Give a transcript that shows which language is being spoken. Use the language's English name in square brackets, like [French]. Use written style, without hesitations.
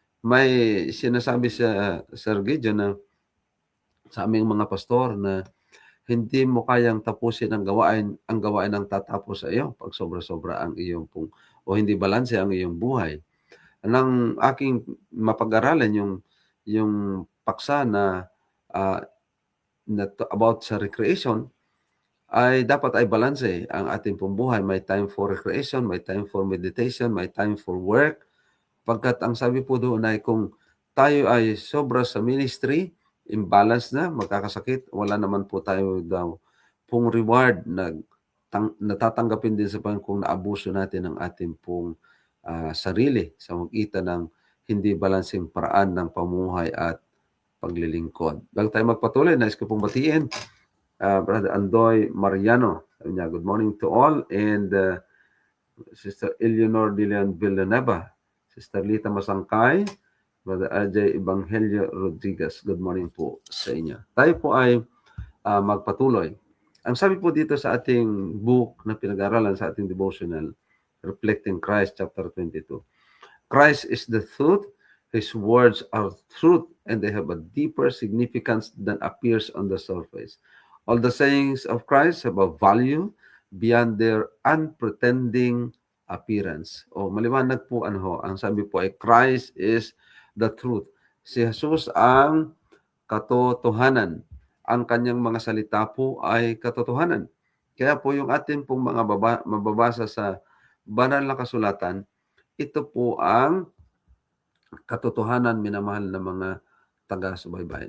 [Filipino] May sinasabi sa Sir Gideon na sa aming mga pastor na hindi mo kayang tapusin ang gawain ang tatapos sa iyo pag sobra-sobra ang iyong pong o hindi balanse ang iyong buhay. Nang aking mapag-aralan yung paksa na about sa recreation, ay dapat ay balanse ang ating pong buhay. [English] May time for recreation, may time for meditation, may time for work. [Filipino] Pagkat ang sabi po doon ay kung tayo ay sobra sa ministry, imbalance na, magkakasakit, wala naman po tayo daw pong reward na natatanggapin din sa Panginoon kung naabuso natin ang ating pong sarili sa magitan ng hindi balanseng paraan ng pamumuhay at paglilingkod. Bago tayo magpatuloy, nais ko pong batiin Brother Andoy Mariano. Sabi niya, [English] good morning to all. And Sister Eleanor Dilian Villanueva, Sister Lita Masangkay, Brother RJ Evangelio Rodriguez, good morning [Filipino] po sa inyo. Tayo po ay magpatuloy. Ang sabi po dito sa ating book na pinag-aralan sa ating devotional, Reflecting Christ, chapter 22. [English] Christ is the truth. His words are truth, and they have a deeper significance than appears on the surface. All the sayings of Christ have a value beyond their unpretending appearance. [Filipino] Maliwanag po ang sabi po ay [English] Christ is the truth. [Filipino] Si Jesus ang katotohanan. Ang kanyang mga salita po ay katotohanan. Kaya po yung atin pong mga mababasa sa banal na kasulatan, ito po ang katotohanan, minamahal na mga taga-subaybay.